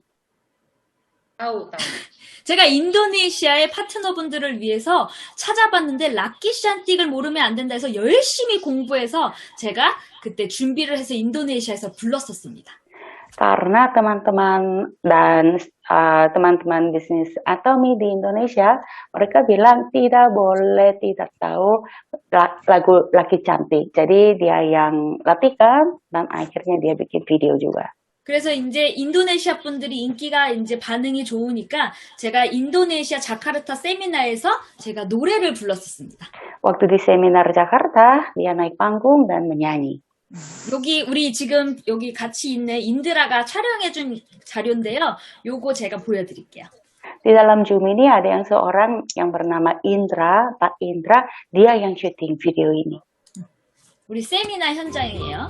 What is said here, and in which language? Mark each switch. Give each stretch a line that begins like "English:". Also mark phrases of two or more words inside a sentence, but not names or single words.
Indonesian: Tahu, tahu.
Korean: 제가 인도네시아의 파트너분들을 위해서 찾아봤는데 락키 샨틱을 모르면 안 된다 해서 열심히 공부해서 제가 그때 준비를 해서 인도네시아에서 불렀었습니다.
Indonesian: Karena teman-teman dan teman-teman bisnis Atomy di Indonesia, mereka bilang tidak boleh tidak tahu lagu Laki Cantik. Jadi dia yang latihan dan akhirnya dia bikin video juga.
Korean: 그래서 이제 인도네시아 분들이 인기가 이제 반응이 좋으니까 제가 인도네시아 자카르타 세미나에서 제가 노래를 불렀었습니다.
Indonesian: Waktu di seminar Jakarta, dia naik panggung dan menyanyi.
Korean: 여기 우리 지금 여기 같이 있는 인드라가 촬영해준 자료인데요. 요거 제가 보여드릴게요.
Indonesian: Di dalam Zoom ini ada yang seorang yang bernama Indra, Pak Indra, dia yang syuting video ini.
Korean: 우리 세미나 현장이에요.